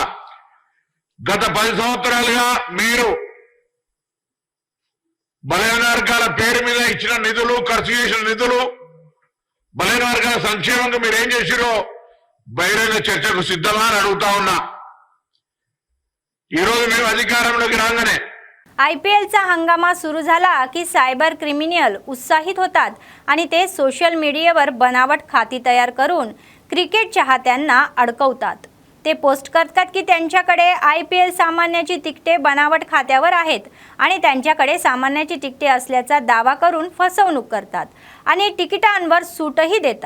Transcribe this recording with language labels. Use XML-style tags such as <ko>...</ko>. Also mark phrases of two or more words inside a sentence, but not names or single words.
<te>గత 10 సంవత్సరాలుగా మీరు బలహీన వర్గాల పేరు మీద ఇచ్చిన నిధులు, ఖర్చు చేసిన నిధులు, బలహీన వర్గాల సంక్షేమంగా మీరు ఏం చేసిరో బహిరంగ చర్చకు సిద్ధమా అని అడుగుతా ఉన్నా. ఈరోజు మేము అధికారంలోకి రాగానే</te> <mr>IPLचा हंगामा सुरू झाला की</mr> <en>cyber criminal</en> <mr>उत्साहित होतात आणि ते</mr> <en>social mediaवर</en> <mr>बनावट खाती तयार करून क्रिकेट चाहत्यांना अडकवतात. ते पोस्ट करतात की त्यांच्याकडे IPL सामन्याची तिकिटे बनावट खात्यावर आहेत आणि त्यांच्याकडे सामन्याची तिकिटे असल्याचा दावा करून फसवणूक करतात आणि तिकिटांवर सूटही देतात.</mr>